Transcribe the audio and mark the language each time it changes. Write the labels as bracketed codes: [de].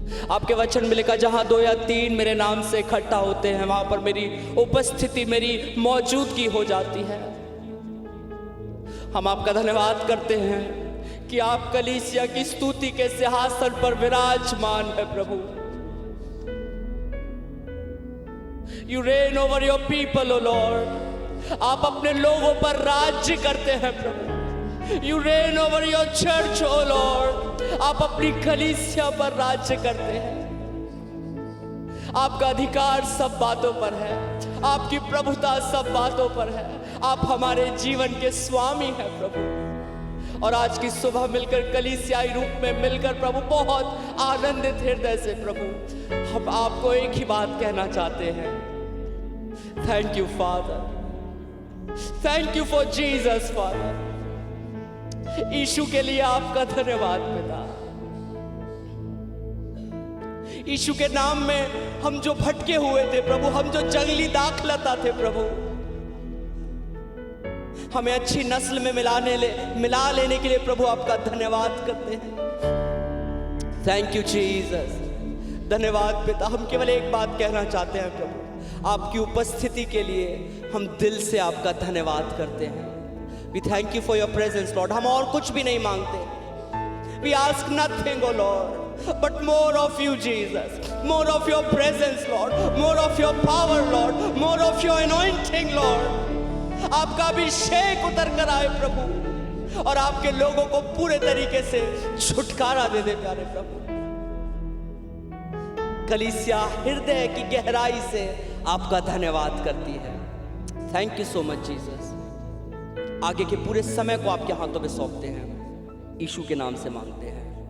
[hi] आपके वचन में लिखा, जहां 2 या 3 मेरे नाम से इकट्ठा होते हैं वहां पर मेरी उपस्थिति, मेरी मौजूदगी हो जाती है। हम आपका धन्यवाद करते हैं कि आप कलीसिया की स्तुति के सिंहासन पर विराजमान है प्रभु। [en] You reign over your people, O Lord. [hi] आप अपने लोगों पर राज्य करते हैं प्रभु। [en] You reign over your church, O Lord. [hi] आप अपनी कलीसिया पर राज्य करते हैं। आपका अधिकार सब बातों पर है, आपकी प्रभुता सब बातों पर है। आप हमारे जीवन के स्वामी हैं प्रभु। और आज की सुबह मिलकर कलीसियाई रूप में मिलकर प्रभु बहुत आनंदित हृदय से प्रभु हम आपको एक ही बात कहना चाहते हैं, [en] Thank you father, thank you for Jesus father. [hi] यीशु के लिए आपका धन्यवाद पिता। यीशु के नाम में हम जो भटके हुए थे प्रभु, हम जो जंगली दाखलता थे प्रभु, हमें अच्छी नस्ल में मिला लेने के लिए प्रभु आपका धन्यवाद करते हैं। [en] Thank you Jesus. [hi] धन्यवाद पिता। हम केवल एक बात कहना चाहते हैं प्रभु, आपकी उपस्थिति के लिए हम दिल से आपका धन्यवाद करते हैं। [en] We thank you for your presence Lord. [hi] हम और कुछ भी नहीं मांगते। [en] We ask nothing O Lord but more of you Jesus, more of your presence Lord, more of your power Lord, more of your anointing Lord। [hi] आपका अभिषेक उतर कर आए प्रभु और आपके लोगों को पूरे तरीके से छुटकारा दे दे प्यारे प्रभु। कलीसिया हृदय की गहराई से आपका धन्यवाद करती है। [en] Thank you so much Jesus. [hi] आगे के पूरे समय को आपके हाथों में सौंपते हैं, यीशु के नाम से मांगते हैं।